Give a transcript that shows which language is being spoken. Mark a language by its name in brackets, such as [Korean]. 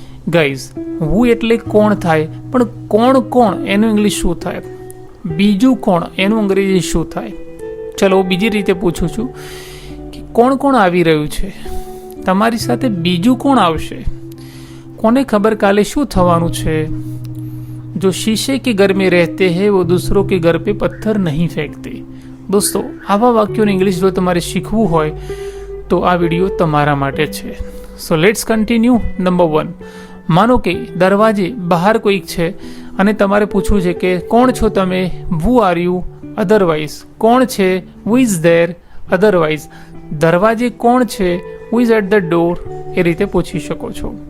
[Gujarati] Guys, વુ એટલે કોણ થાય, પણ કોણ કોણ એનું ઇંગ્લિશ શું થાય, બીજું કોણ એનું અંગ્રેજી શું થાય. ચલો બીજી રીતે પૂછું છું કે કોણ કોણ આવી રહ્યું છે, તમારી સાથે બીજું કોણ આવશે, કોને ખબર કાલે શું થવાનું છે. [Hindi] जो शीशे के घर में रहते हैं वो दूसरों के घर पे पत्थर नहीं फेंकते. [Gujarati] દોસ્તો, આવા વાક્યોનું ઇંગ્લિશ જો તમારે શીખવું હોય તો આ વિડીયો તમારા માટે છે. [English] So let's continue. [Gujarati] નંબર 1, માનો કે દરવાજે બહાર કોઈક છે અને તમારે પૂછવું છે કે કોણ છો તમે, [English] who are you, [Gujarati] અધરવાઇઝ કોણ છે, [English] who is there, [Gujarati] અધરવાઇઝ દરવાજે કોણ છે, [English] who is at the door, [Gujarati] એ રીતે પૂછી શકો છો.